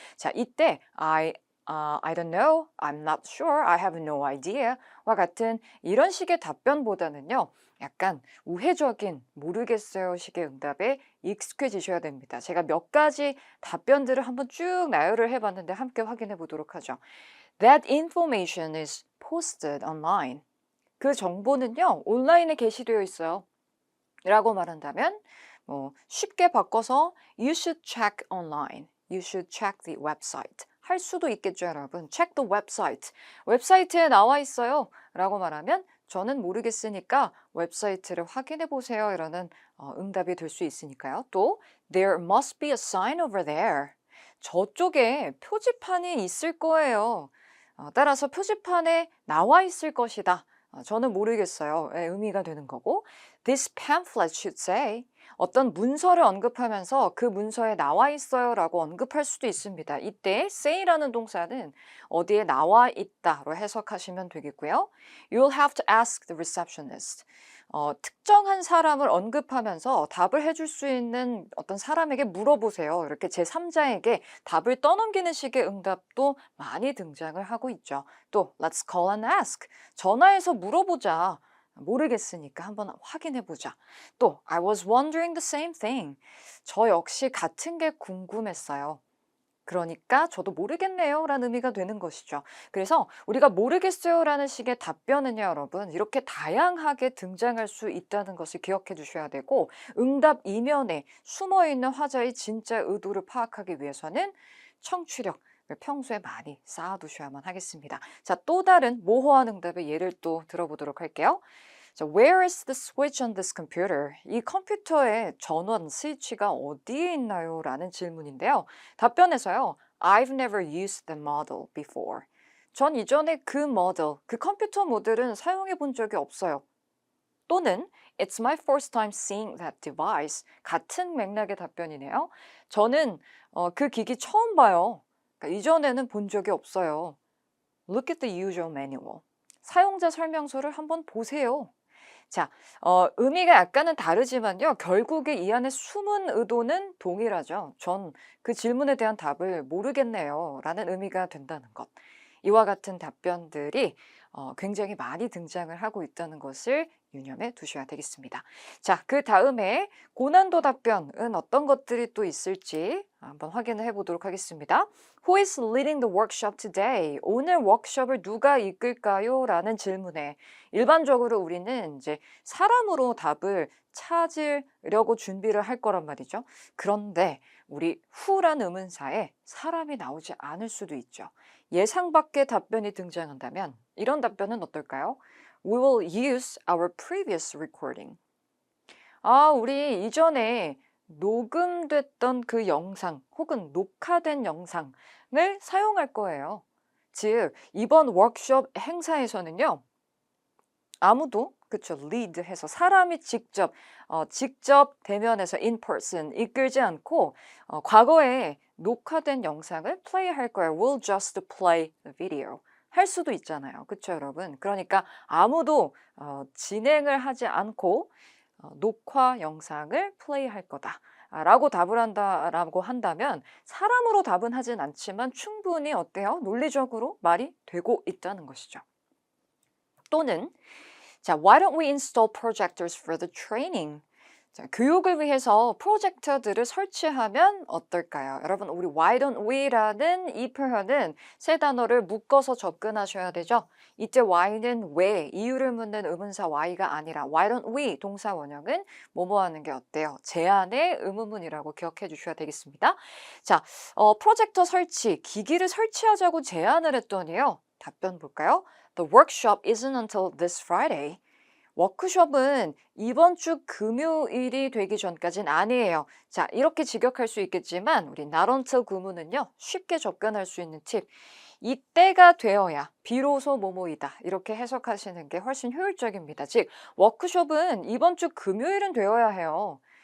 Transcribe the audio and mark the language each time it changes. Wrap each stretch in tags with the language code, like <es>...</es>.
<ko>자, 이때</ko> <en>I don't know, I'm not sure, I have no idea</en> <ko>와 같은 이런 식의 답변보다는요, 약간 우회적인 모르겠어요 식의 응답에 익숙해지셔야 됩니다. 제가 몇 가지 답변들을 한번 쭉 나열을 해봤는데 함께 확인해 보도록 하죠.</ko> <en>That information is posted online.</en> <ko>그 정보는요, 온라인에 게시되어 있어요. 라고 말한다면 쉽게 바꿔서</ko> <en>You should check online. You should check the website.</en> <ko>할 수도 있겠죠, 여러분.</ko> <en>Check the website.</en> <ko>웹사이트에 나와 있어요. 라고 말하면 저는 모르겠으니까 웹사이트를 확인해 보세요. 이라는 응답이 될 수 있으니까요.</ko> <en>또 There must be a sign over there.</en> <ko>저쪽에 표지판이 있을 거예요. 따라서 표지판에 나와 있을 것이다. 저는 모르겠어요. 의미가 되는 거고,</ko> <en>This pamphlet should say.</en> <ko>어떤 문서를 언급하면서 그 문서에 나와 있어요 라고 언급할 수도 있습니다. 이때 say라는 동사는 어디에 나와 있다로 해석하시면 되겠고요.</ko> <en>You'll have to ask the receptionist.</en> <ko>특정한 사람을 언급하면서 답을 해줄 수 있는 어떤 사람에게 물어보세요. 이렇게 제3자에게 답을 떠넘기는 식의 응답도 많이 등장을 하고 있죠.</ko> <en>또 Let's call and ask.</en> <ko>전화해서 물어보자. 모르겠으니까 한번 확인해보자.</ko> <en>또 I was wondering the same thing.</en> <ko>저 역시 같은 게 궁금했어요. 그러니까 저도 모르겠네요 라는 의미가 되는 것이죠. 그래서 우리가 모르겠어요 라는 식의 답변은요, 여러분, 이렇게 다양하게 등장할 수 있다는 것을 기억해 주셔야 되고, 응답 이면에 숨어있는 화자의 진짜 의도를 파악하기 위해서는 청취력, 평소에 많이 쌓아두셔야만 하겠습니다. 자, 또 다른 모호한 응답의 예를 또 들어보도록 할게요.</ko> <en>자, Where is the switch on this computer?</en> <ko>이 컴퓨터의 전원 스위치가 어디에 있나요? 라는 질문인데요. 답변에서요.</ko> <en>I've never used the model before.</en> <ko>전 이전에 그 모델, 그 컴퓨터 모델은 사용해 본 적이 없어요.</ko> <en>또는 It's my first time seeing that device.</en> <ko>같은 맥락의 답변이네요. 저는 그 기기 처음 봐요. 그러니까 이전에는 본 적이 없어요.</ko> <en>Look at the usual manual.</en> <ko>사용자 설명서를 한번 보세요. 자, 의미가 약간은 다르지만요. 결국에 이 안에 숨은 의도는 동일하죠. 전 그 질문에 대한 답을 모르겠네요. 라는 의미가 된다는 것. 이와 같은 답변들이 굉장히 많이 등장을 하고 있다는 것을 유념해 두셔야 되겠습니다. 자, 그 다음에 고난도 답변은 어떤 것들이 또 있을지 한번 확인을 해보도록 하겠습니다.</ko> <en>Who is leading the workshop today?</en> <ko>오늘 워크숍을 누가 이끌까요? 라는 질문에 일반적으로 우리는 이제 사람으로 답을 찾으려고 준비를 할 거란 말이죠. 그런데 우리 who란 의문사에 사람이 나오지 않을 수도 있죠. 예상 밖의 답변이 등장한다면 이런 답변은 어떨까요?</ko> <en>We will use our previous recording.</en> <ko>우리 이전에 녹음됐던 그 영상 혹은 녹화된 영상을 사용할 거예요. 즉, 이번 워크숍 행사에서는요. 아무도 그쵸 lead 해서 사람이 직접 대면해서 in person 이끌지 않고 과거에 녹화된 영상을 플레이할 거예요.</ko> <en>We'll just play the video.</en> <ko>할 수도 있잖아요. 그쵸 여러분? 그러니까 아무도 진행을 하지 않고 녹화 영상을 플레이할 거다. 라고 답을 한다라고 한다면 사람으로 답은 하진 않지만 충분히 어때요? 논리적으로 말이 되고 있다는 것이죠.</ko> <en>또는 자, why don't we install projectors for the training?</en> <ko>자, 교육을 위해서 프로젝터들을 설치하면 어떨까요? 여러분, 우리 why don't we라는 이 표현은 세 단어를 묶어서 접근하셔야 되죠. 이때 why는 왜, 이유를 묻는 의문사 why가 아니라 why don't we 동사 원형은 뭐뭐 하는 게 어때요? 제안의 의문문이라고 기억해 주셔야 되겠습니다. 자, 프로젝터 설치, 기기를 설치하자고 제안을 했더니요. 답변 볼까요?</ko> <en>The workshop isn't until this Friday.</en> <ko>워크숍은 이번 주 금요일이 되기 전까진 아니에요. 자, 이렇게 직역할 수 있겠지만 우리 not until 구문은요. 쉽게 접근할 수 있는 팁. 이때가 되어야 비로소 뭐뭐이다. 이렇게 해석하시는 게 훨씬 효율적입니다. 즉, 워크숍은 이번 주 금요일은 되어야 해요.</ko>